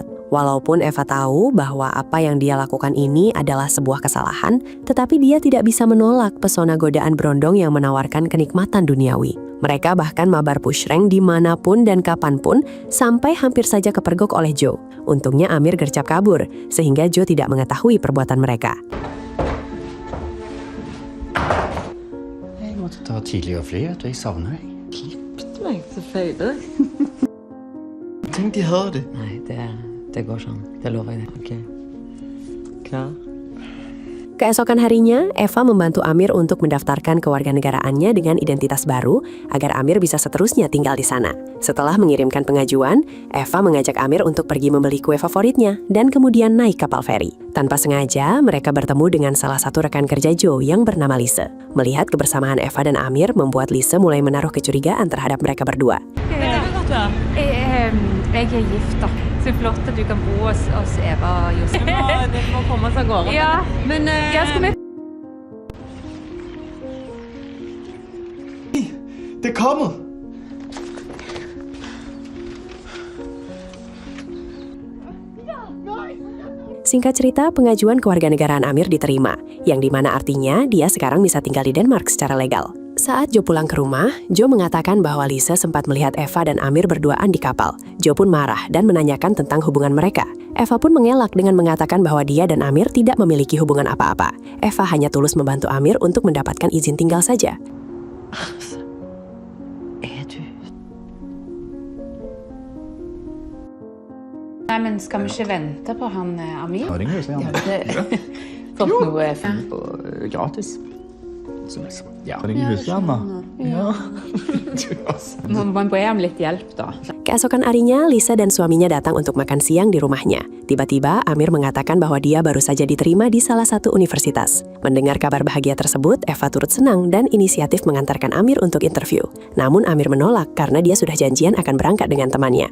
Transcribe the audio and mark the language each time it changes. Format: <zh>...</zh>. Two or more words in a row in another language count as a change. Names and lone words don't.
<id>Walaupun Eva tahu bahwa apa yang dia lakukan ini adalah sebuah kesalahan, tetapi dia tidak bisa menolak pesona godaan berondong yang menawarkan kenikmatan duniawi. Mereka bahkan mabar pushrank dimanapun dan kapanpun, sampai hampir saja kepergok oleh Joe. Untungnya Amir gercep kabur, sehingga Joe tidak mengetahui perbuatan mereka.</id> <no>Jeg måtte ta tidligere fly, at jeg savner deg. Nei, så feiler.</no> <da>Tænk, de havde det.</da> <no>Nei, det går sånn. Det lover jeg deg. Ok. Klar?</no> <id>Keesokan harinya, Eva membantu Amir untuk mendaftarkan kewarganegaraannya dengan identitas baru agar Amir bisa seterusnya tinggal di sana. Setelah mengirimkan pengajuan, Eva mengajak Amir untuk pergi membeli kue favoritnya dan kemudian naik kapal feri. Tanpa sengaja, mereka bertemu dengan salah satu rekan kerja Joe yang bernama Lise. Melihat kebersamaan Eva dan Amir membuat Lise mulai menaruh kecurigaan terhadap mereka berdua.</id> <no>Jeg er gift, da. Så flott at du kan bo hos Eva og Josef. Det må komme seg av gårde. Ja, Men skal vi Det er kommet!</no> <id>Singkat cerita, pengajuan kewarganegaraan Amir diterima, yang dimana artinya dia sekarang bisa tinggal di Denmark secara legal. Saat Joe pulang ke rumah, Joe mengatakan bahwa Lise sempat melihat Eva dan Amir berduaan di kapal. Joe pun marah dan menanyakan tentang hubungan mereka. Eva pun mengelak dengan mengatakan bahwa dia dan Amir tidak memiliki hubungan apa-apa. Eva hanya tulus membantu Amir untuk mendapatkan izin tinggal saja.</id> <no>Nei, men skal vi ikke vente på han Amir? Ja, det kan vi se. Fått noe Gratis. Ja, det kan vi se, Anna. Ja. Må be om litt hjelp, da.</no> <id>Keesokan harinya, Lisa dan suaminya datang untuk makan siang di rumahnya. Tiba-tiba, Amir mengatakan bahwa dia baru saja diterima di salah satu universitas. Mendengar kabar bahagia tersebut, Eva turut senang dan inisiatif mengantarkan Amir untuk interview. Namun Amir menolak karena dia sudah janjian akan berangkat dengan temannya.</id>